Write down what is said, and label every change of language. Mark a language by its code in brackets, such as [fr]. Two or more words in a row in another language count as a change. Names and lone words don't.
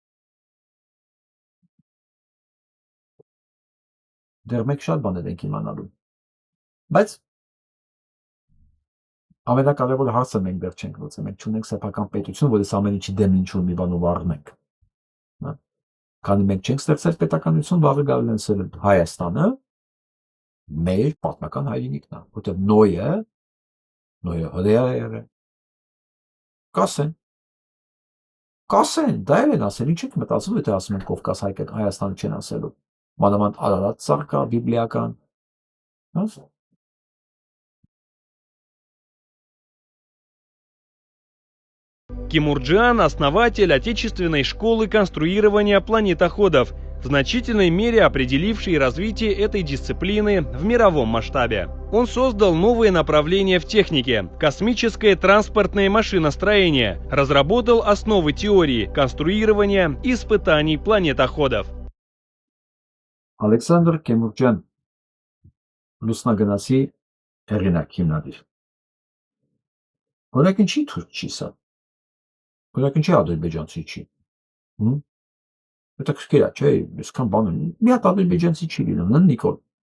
[hy] Դեռ մենք շատ բաներ ենք իմանալու։ Բայց ամենակարևորը հարցը մենք դեռ չենք լուծել, մենք չունենք սեփական պետություն, որ այս ամեն ինչի դեմ ինչ-որ մի բան վառնենք։ Քանի մենք չենք ստեղծել պետականություն, վաղը գալու են սել Հայաստանը մեր պատմական հայրենիքն է, որտեղ Նոյը հրեա է։ Կասեն, դա են ասել, ինչ եք մտածում, եթե ասում են Կովկաս Հայաստանը չեն ասելու, մանավանդ Արարատ ծառ բիբլիական, [ru] Кимурджан – основатель отечественной школы конструирования планетоходов, в значительной мере определивший развитие этой дисциплины в мировом масштабе. Он создал новые направления в технике – космическое транспортное машиностроение, разработал основы теории конструирования и испытаний планетоходов. [hy] Ալեքսանդր Քեմուրջյան, լուսնագնացի հեղինակ հիմնադիր։ Օրինակ ինչի թուրք չի սա։ Օրինակ ինչի ադրբեջանցի չի։ Հետաքրքիր է, չէ՞, այսքան բան ունի։ Մի հատ ադրբեջանցի չի լինում, Նիկոլ։